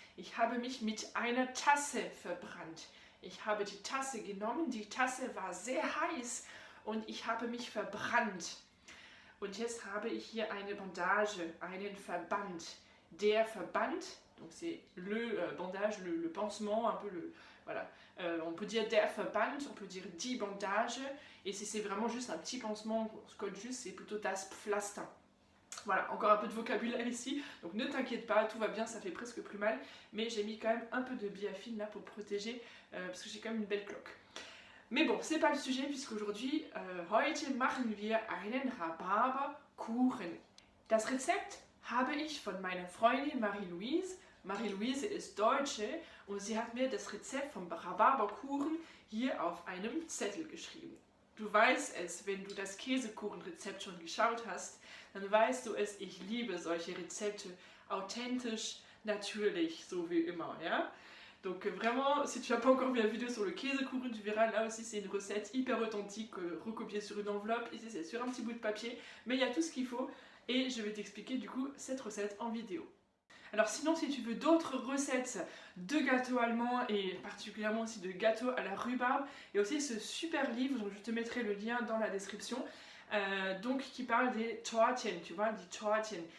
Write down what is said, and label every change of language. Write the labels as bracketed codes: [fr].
[de] Ich habe mich mit einer Tasse verbrannt. Ich habe die Tasse genommen, die Tasse war sehr heiß und ich habe mich verbrannt. Und jetzt habe ich hier eine Bandage, einen Verband. Der Verband, [fr] donc c'est le bandage, le pansement, un peu le... Voilà. On peut dire [de] der Verband, [fr] on peut dire [de] die Bandage, [fr] et si c'est vraiment juste un petit pansement, on se colle juste, c'est plutôt [de] das Pflaster. [fr] Voilà, encore un peu de vocabulaire ici, donc ne t'inquiète pas, tout va bien, ça fait presque plus mal, mais j'ai mis quand même un peu de biafine là pour protéger, parce que j'ai quand même une belle cloque. Mais bon, c'est pas le sujet, puisqu'aujourd'hui, [de] heute machen wir einen Rhabarberkuchen. Das Rezept habe ich von meiner Freundin Marie-Louise. Marie-Louise ist Deutsche und sie hat mir das Rezept vom Rhabarberkuchen hier auf einem Zettel geschrieben. Du weißt es, wenn du das Käsekuchenrezept schon geschaut hast, dann weißt du es, ich liebe solche Rezepte, authentisch, natürlich, so wie immer, ja. [fr] Donc vraiment, si tu n'as pas encore vu la vidéo sur le Käsekuchen, tu verras, là aussi c'est une recette hyper authentique, recopiée sur une enveloppe, ici c'est sur un petit bout de papier, mais il y a tout ce qu'il faut, et je vais t'expliquer du coup cette recette en vidéo. Alors sinon, si tu veux d'autres recettes de gâteaux allemands et particulièrement aussi de gâteaux à la rhubarbe, il y a aussi ce super livre, donc je te mettrai le lien dans la description, donc qui parle des Tortchen, tu vois, die Tortchen.